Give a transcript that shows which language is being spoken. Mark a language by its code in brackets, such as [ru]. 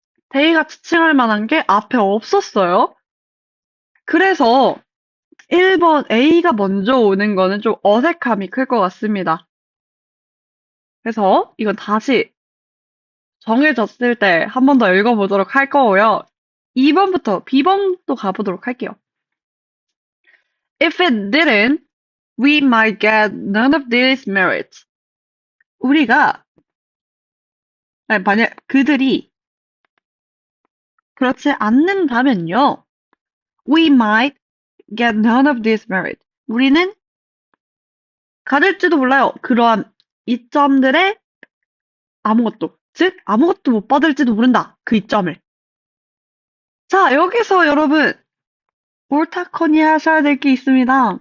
[ko] 데이가 지칭할 만한 게 앞에 없었어요. 그래서 1번 A가 먼저 오는 거는 좀 어색함이 클 것 같습니다. 그래서 이건 다시 정해졌을 때 한 번 더 읽어보도록 할 거고요. 2번부터 B번도 가보도록 할게요. [en] If it didn't, we might get none of these merits. [ko] 우리가, 아니, 만약 그들이 그렇지 않는다면요. [en] We might get none of these merits. [ko] 우리는 가질지도 몰라요. 그러한 이점들의 아무것도. 즉, 아무것도 못 받을지도 모른다. 그 이점을. 자, 여기서 여러분, 옳다커니 하셔야 될 게 있습니다.